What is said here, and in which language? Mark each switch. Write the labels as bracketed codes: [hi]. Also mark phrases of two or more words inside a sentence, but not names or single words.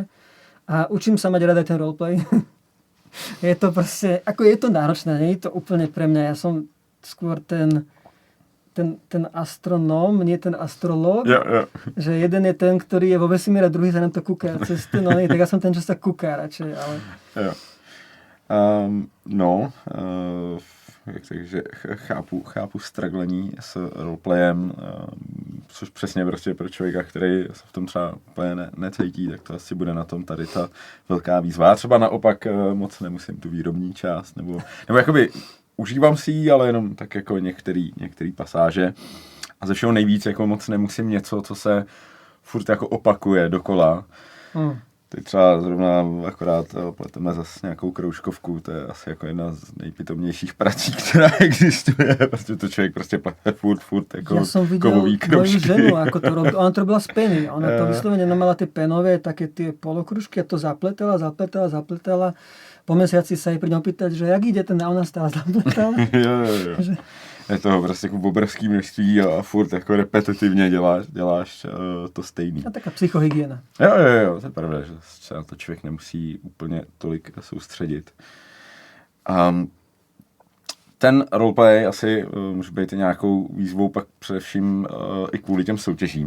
[sk] A učím sa mať rada ten roleplay. Je to proste, ako je to náročné, nie je to úplne pre mňa. Ja som skôr ten astronóm, nie ten astrológ. Jo. Že jeden je ten, ktorý je vo vesmíre a druhý sa na to kúka cez ten, tak ja som ten, čo sa kúka radšej, ale... Jo. [cs] Takže chápu stragglení s roleplayem, což přesně prostě pro člověka, který se v tom třeba úplně necítí, tak to asi bude na tom tady ta velká výzva. Já třeba naopak moc nemusím tu výrobní část, nebo jakoby užívám si ji, ale jenom tak jako některý pasáže. A ze všeho nejvíc jako moc nemusím něco, co se furt jako opakuje dokola. Teď třeba zrovna akorát pleteme zase nějakou kroužkovku, to je asi jako jedna z nejpitomnějších prací, která existuje. Prostě to člověk prostě plete furt jako kovový kroužky. [sk] Ja som videl moju ženu, ako to robila. Ona to robila z peny. Ona to vyslovene mala tie penové, také tie polokružky a to zapletala. Po mesiaci sa jej prídem opýtať, že jak ide ten a ona stále zapletala. Jo. [cs] Je toho prostě jako obrovský množství a furt jako repetitivně děláš to stejný. [sk] A taká psychohygiena. [cs] Jo, to je pravda, že se na to člověk nemusí úplně tolik soustředit. Ten roleplay asi může být nějakou výzvou pak především i kvůli těm soutěžím.